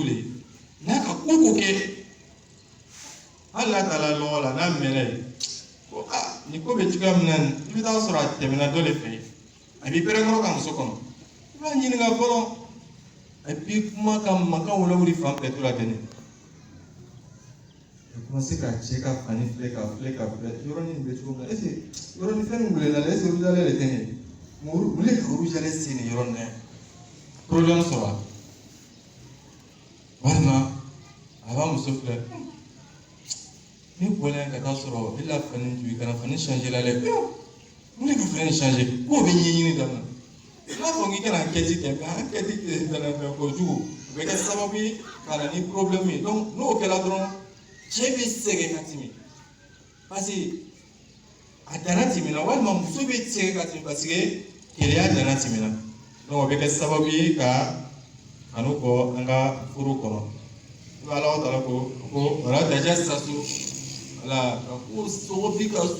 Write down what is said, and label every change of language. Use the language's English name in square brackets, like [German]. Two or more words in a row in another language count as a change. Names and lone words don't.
[Bambara] de ye n'a ka ko kɛ hali n'a taara lɔgɔ la n'a mɛnna ye ko nin ko bɛ cogoya min na i bɛ taa sɔrɔ a tɛmɛna dɔ de fɛ a b'i pɛrɛnkɔrɔ ka muso kɔnɔ i b'a ɲininka fɔlɔ [French] et puis [Bambara] kuma ka mankan wuli fan bɛɛ to la deni commencé ka cɛ ka fani filɛ yɔrɔnin bɛ cogo min na [French] est ce que [Bambara] yɔrɔnin fɛn min welela [French] est ce que rouge à lèvres [Bambara] tɛ nin ye mun le ka [French] rouge à lèvres [Bambara] se nin yɔrɔ nin na problème sɔrɔ walima a b'a muso filɛ ni bɔlen ka taa sɔrɔ i la fani ju kana fani changer la dɛ ne ka fani changer k'o bɛ ɲɛɲini daminɛ n'a fɔ k'i kana kɛti kɛ mɛ an kɛti tɛmɛ kojugu o bɛ kɛ sababu ye ka na ni problème ye donc n'o kɛra dɔrɔn cɛ bɛ sɛgɛn ka tɛmɛ [French] parce que [Bambara] a danna tɛmɛna walima muso bɛ sɛgɛn ka tɛmɛ [French] parce que [Bambara] keleya danna tɛmɛna donc o bɛ kɛ sababu ye ka kanu bɔ an ka furu kɔnɔ i b'a Alahu Taala ko wala tajassasu wala ka ko sobi